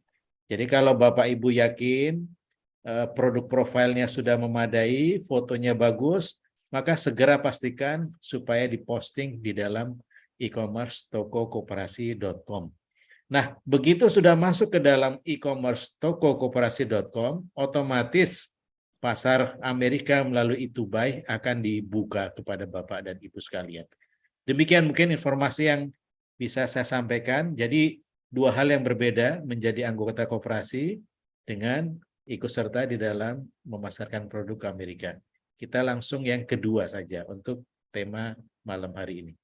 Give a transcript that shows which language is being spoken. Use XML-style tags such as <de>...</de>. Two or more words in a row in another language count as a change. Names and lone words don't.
<id>Jadi kalau Bapak Ibu yakin produk profilnya sudah memadai, fotonya bagus, maka segera pastikan supaya diposting di dalam e-commerce toko-koperasi.com. Nah, begitu sudah masuk ke dalam e-commerce toko-koperasi.com, otomatis pasar Amerika melalui e-to-buy akan dibuka kepada Bapak dan Ibu sekalian. Demikian mungkin informasi yang bisa saya sampaikan. Jadi dua hal yang berbeda menjadi anggota koperasi dengan ikut serta di dalam memasarkan produk ke Amerika. Kita langsung yang kedua saja untuk tema malam hari ini.</id>